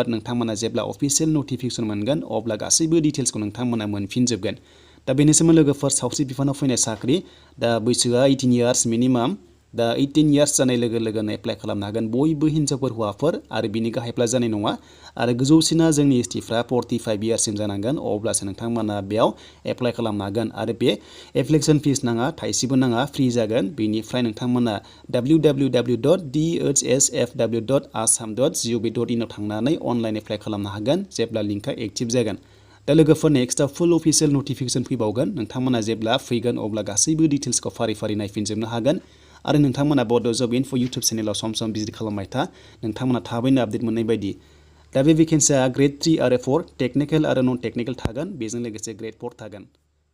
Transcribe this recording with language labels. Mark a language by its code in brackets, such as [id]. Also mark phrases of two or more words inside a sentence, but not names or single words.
[brx] नोंथांमोना जेब्ला [en] official notification [brx] मोनगोन अब्ला गासैबो डिटेल्सखौ नोंथांमोना मोनफिनजोबगोन दा बेनिसिम लोगोफोर सावस्रि बिफानाव फैनाय साख्रि दा बैसोआ 18 [en] years minimum [brx] दा 18 इयार्स जानाय लोगो लोगोनो एप्लाइ खालामनो हागोन बयबो हिनजावफोर हौवाफोर आरो बिनि गाहायफ्रा जानाय नङा आरो गोजौसिना जोंनि एसटीफ्रा 45 इयार्ससिम जानांगोन अब्लासो नोंथांमोना बेयाव एप्लाइ खालामनो हागोन आरो बे [en] application fees [brx] नाङा थाइसेबो नाङा फ्रि जागोन बेनिफ्राय नोंथांमोना www.dhsfw.assam.gov.in आव थांनानै [en] online apply [brx] खालामनो हागोन जेब्ला लिंकआ एक्टिभ जागोन दा लोगोफोर नेक्स्टआव [en] full official notification [brx] फैबावगोन नोंथांमोना जेब्ला फैगोन अब्ला गासैबो डिटेल्सखौ फारि फारि नायफिनजोबनो हागोन आरो नोंथांमोना बड' जब इनफो यूट्यूब चेनेलाव सम सम भिजिट खालामबाय था नोंथांमोना थाबैनो आपडेट मोननाय बायदि दा बे भेकेन्सिया ग्रेड 3 आरो 4 टेक्निकेल आरो [en] non technical [brx] थागोन बेजों लोगोसे ग्रेड 4 थागोन